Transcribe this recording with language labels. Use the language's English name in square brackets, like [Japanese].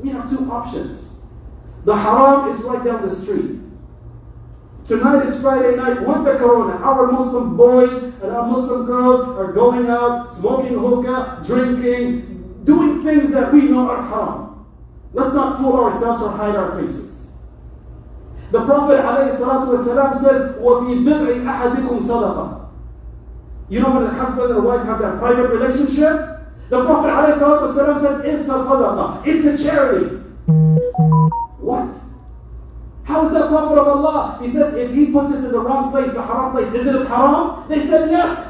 [English] We have two options. The haram is right down the street. Tonight is Friday night with the corona. Our Muslim boys and our Muslim girls are going out, smoking hookah, drinking, doing things that we know are haram. Let's not fool ourselves or hide our faces. The Prophet ﷺ says, [Arabic] وَفِي بِرْءِ أَحَدِكُمْ صَدَقَةً. [English] You know when a husband and a wife have that private relationship? The Prophet ﷺ says, it's a sadaqah. It's a charity. What? How is that Prophet of Allah? He says, if he puts it in the wrong place, the haram place, is it haram? They said yes.